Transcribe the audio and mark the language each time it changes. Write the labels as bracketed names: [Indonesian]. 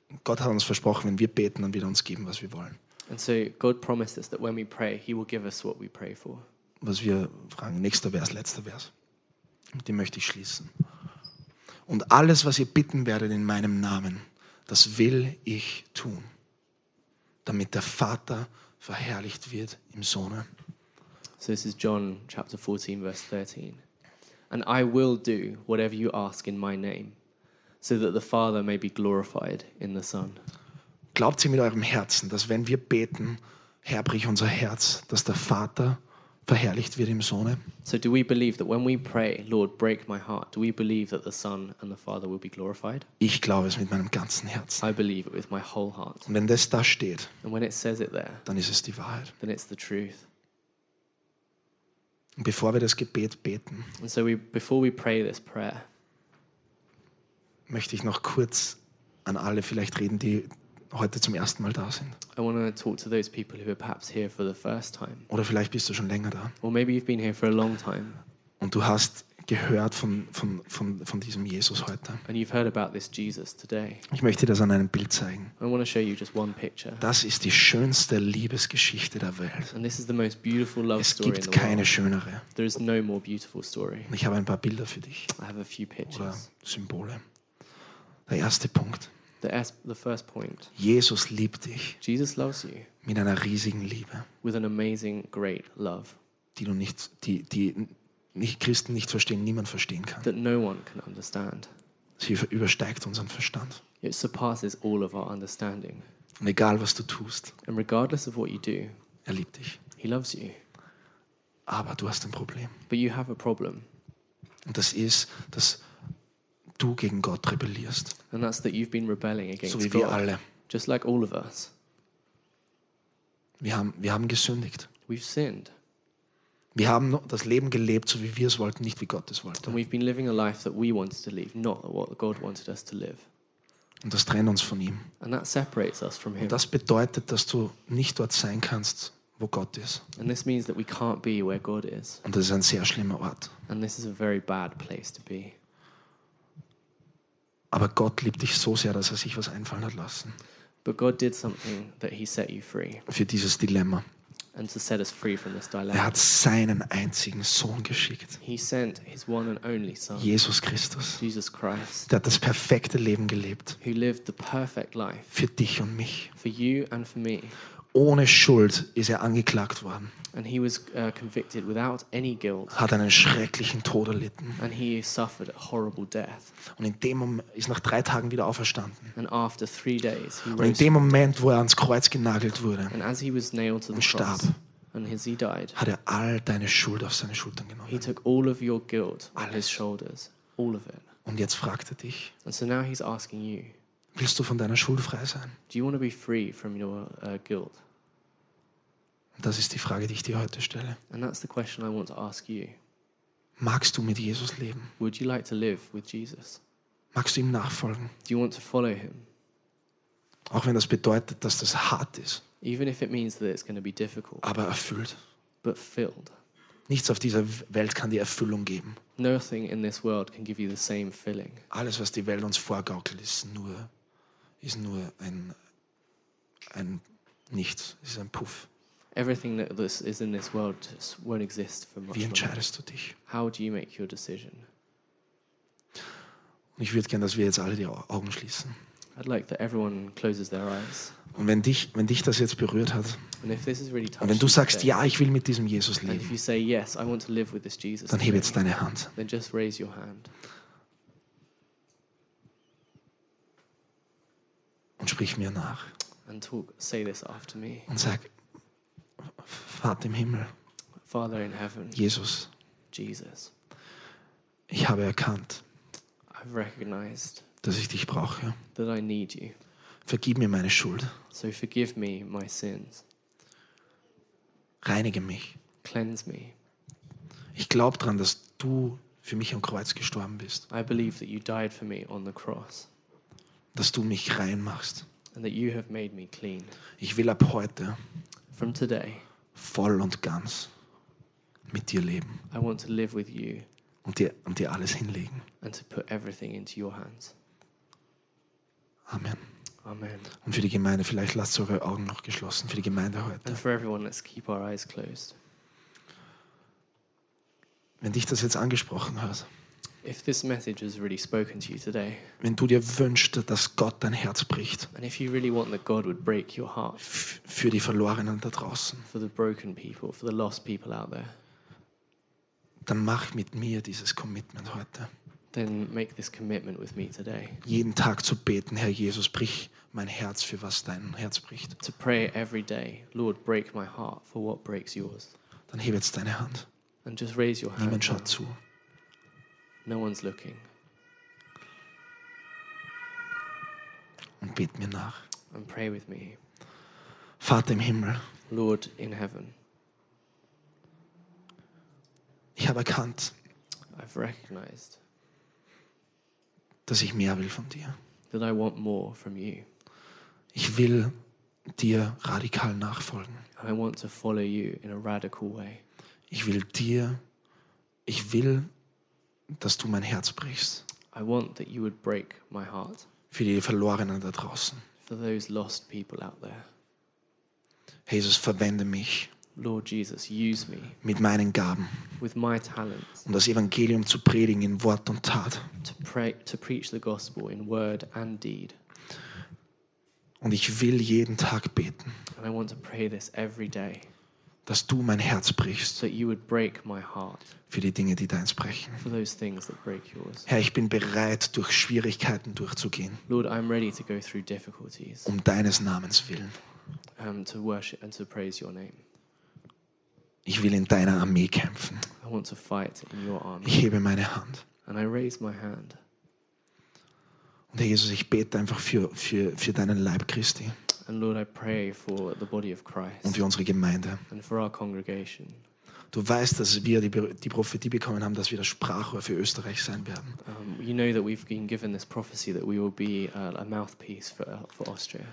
[German] Gott hat uns versprochen, wenn wir beten, dann wird er uns geben, was wir wollen. [English] And so God promised us that when we pray, he will give us what we pray for. [German] Was wir fragen, nächster Vers, letzter Vers. Mit dem möchte ich schließen. Und alles, was ihr bitten werdet in meinem Namen, das will ich tun, damit der Vater verherrlicht wird im Sohne. [English] So this is John chapter 14, verse 13. And I will do whatever you ask in my name. So that the Father may be glorified in the Son. [German] Glaubt ihr mit eurem Herzen, dass wenn wir beten, Herr, brich unser Herz, dass der Vater verherrlicht wird im Sohne? [English] So do we believe that when we pray, Lord, break my heart, do we believe that the Son and the Father will be glorified? [German] Ich glaube es mit meinem ganzen Herzen. [English] I believe it with my whole heart. [German] Und wenn das da steht, [English] and when it says it there, [German] dann ist es die Wahrheit. [English] Then it's the truth. [German] Und bevor wir das Gebet beten, [English] and so before we pray this prayer, [German] möchte ich noch kurz an alle vielleicht reden, die heute zum ersten Mal da sind. [English] I want to talk to those people who are perhaps here for the first time. [German] Oder vielleicht bist du schon länger da. [English] Or maybe you've been here for a long time. [German] Und du hast gehört von diesem Jesus heute. [English] And you've heard about this Jesus today. [German] Ich möchte das an einem Bild zeigen. [English] I want to show you just one picture. [German] Das ist die schönste Liebesgeschichte der Welt. [English] And this is the most beautiful love story. [German] Es gibt keine schönere. [English] There is no more beautiful story. [German] Und ich habe ein paar Bilder für dich. [English] I have a few pictures. [German] Oder Symbole. Der erste Punkt. [English] the first point. [German] Jesus liebt dich. [English] Jesus loves you. [German] Mit einer riesigen Liebe. [English] With an amazing great love. [German] Die du nicht, die nicht Christen nicht verstehen, niemand verstehen kann. [English] That no one can understand. [German] Sie übersteigt unseren Verstand. [English] It surpasses all of our understanding. [German] Und egal was du tust. [English] And regardless of what you do. [German] Er liebt dich. [English] He loves you. [German] Aber du hast ein Problem. [English] But you have a problem. [German] Und das ist, dass du gegen Gott rebellierst. [English] And that's that you've been rebelling against [German] God. So wie wir alle. [English] Just like all of us. [German] Wir haben gesündigt. [English] We've sinned. [German] Wir haben das Leben gelebt, so wie wir es wollten, nicht wie Gott es wollte. [English] And we've been living a life that we wanted to live, not what God wanted us to live. [German] Und das trennt uns von ihm. [English] And that separates us from him. [German] Und das bedeutet, dass du nicht dort sein kannst, wo Gott ist. [English] And this means that we can't be where God is. [German] Und das ist ein sehr schlimmer Ort. [English] And this is a very bad place to be. [German] Aber Gott liebt dich so sehr, dass er sich was einfallen hat lassen. [English] But God did something that he set you free. [German] Für dieses Dilemma. [English] And to set us free from this dilemma. [German] Er hat seinen einzigen Sohn geschickt. [English] He sent his one and only son. [German] Jesus Christus. [English] Jesus Christ. [German] Der hat das perfekte Leben gelebt. [English] Who lived the perfect life. [German] Für dich und mich. [English] For you and for me. [German] Ohne Schuld ist er angeklagt worden. [English] And he was convicted without any guilt. [German] Hat einen schrecklichen Tod erlitten. [English] And he suffered a horrible death. [German] Und in dem Moment ist nach 3 Tagen wieder auferstanden. [English] And after 3 days he rose. [German] Und in dem Moment, wo er ans Kreuz genagelt wurde, [English] and as he was nailed to the [German] und starb, [English] and as he died, [German] hat er all deine Schuld auf seine Schultern genommen. [English] He took all of your guilt on his shoulders, all of it. [German] Und jetzt fragt er dich. [English] And so now he's asking you. [German] Willst du von deiner Schuld frei sein? [English] Do you want to be free from your guilt? [German] Das ist die Frage, die ich dir heute stelle. [English] And that's the question I want to ask you. [German] Magst du mit Jesus leben? [English] Would you like to live with Jesus? [German] Magst du ihm nachfolgen? [English] Do you want to follow him? [German] Auch wenn das bedeutet, dass das hart ist. [English] Even if it means that it's going to be difficult. [German] Aber erfüllt. [English] But filled. [German] Nichts auf dieser Welt kann dir Erfüllung geben. [English] Nothing in this world can give you the same feeling. [German] Alles, was die Welt uns vorgaukelt, ist nur ein Nichts, ist ein Puff. [English] Everything that this is in this world won't exist for much. [German] Wie entscheidest du dich? [English] How do you make your decision? [German] Und ich würde gerne, dass wir jetzt alle die Augen schließen. [English] I'd like that everyone closes their eyes. [German] Und wenn dich das jetzt berührt hat, [English] and if this is really touched, [German] und wenn du sagst, ja, ich will mit diesem Jesus leben, [English] and if you say, yes, I want to live with this Jesus, [German] dann heb jetzt deine Hand. [English] Then just raise your hand. [German] Und sprich mir nach. [English] And talk, say this after me. [German] Und sag, Vater im Himmel, [English] Father in heaven, [German] Jesus, [English] Jesus, [German] ich habe erkannt, [English] I've recognized, [German] dass ich dich brauche. [English] That I need you. [German] Vergib mir meine Schuld. [English] So forgive me my sins. [German] Reinige mich. [English] Cleanse me. [German] Ich glaube daran, dass du für mich am Kreuz gestorben bist. [English] I believe that you died for me on the cross. [German] Dass du mich rein machst. [English] And that you have made me clean. [German] Ich will ab heute [English] from today [German] voll und ganz mit dir leben. [English] I want to live with you. [German] Und dir alles hinlegen. [English] And to put everything into your hands. [German] Amen. [English] Amen. [German] Und für die Gemeinde, vielleicht lasst eure Augen noch geschlossen, für die Gemeinde heute. [English] And for everyone, let's keep our eyes closed. [German] Wenn dich das jetzt angesprochen hat, [English] if this message has really spoken to you today, [German] wenn du dir wünschst, dass Gott dein Herz bricht, [English] and if you really want that God would break your heart, [German] für die Verlorenen da draußen, [English] for the broken people, for the lost people out there, [German] dann mach mit mir dieses Commitment heute. [English] Then make this commitment with me today. [German] Jeden Tag zu beten, Herr Jesus, brich mein Herz für was dein Herz bricht. [English] To pray every day, Lord, break my heart for what breaks yours. [German] Dann heb jetzt deine Hand. [English] And just raise your hand. [German] Niemand schaut zu. [English] No one's looking. [German] Und bet mir nach. [English] And pray with me. [German] Vater im Himmel. [English] Lord in heaven. [German] Ich habe erkannt. [English] I've recognized. [German] Dass ich mehr will von dir. [English] That I want more from you. [German] Ich will dir radikal nachfolgen. [English] I want to follow you in a radical way. [German] Ich will, dass du mein Herz brichst. [English] I want that you would break my heart. [German] Für die Verlorenen da draußen. [English] For those lost people out there. [German] Jesus, verwende mich. [English] Lord Jesus, use me [German] mit meinen Gaben, [English] with my talents, [German] um das Evangelium zu predigen in Wort und Tat, [English] to preach the gospel in word and deed. [German] Und ich will jeden Tag beten. [English] And I want to pray this every day. [German] Dass du mein Herz brichst. [English] That you would break my heart. [German] Für die Dinge, die deins brechen. [English] For those things that break yours. [German] Herr, ich bin bereit, durch Schwierigkeiten durchzugehen. [English] Lord, I'm ready to go through difficulties. [German] Um deines Namens willen. [English] To worship and to praise your name. [German] Ich will in deiner Armee kämpfen. [English] I want to fight in your army. [German] Ich hebe meine Hand. [English] And I raise my hand. [German] Und Herr Jesus, ich bete einfach für deinen Leib Christi. [English] And Lord, I pray for the body of Christ. [German] Und für unsere Gemeinde. [English] And for our congregation. [German] Du weißt, dass wir die Prophetie bekommen haben, dass wir das Sprachrohr für Österreich sein werden. [English] You know that we've been given this prophecy that we will be a mouthpiece for Austria.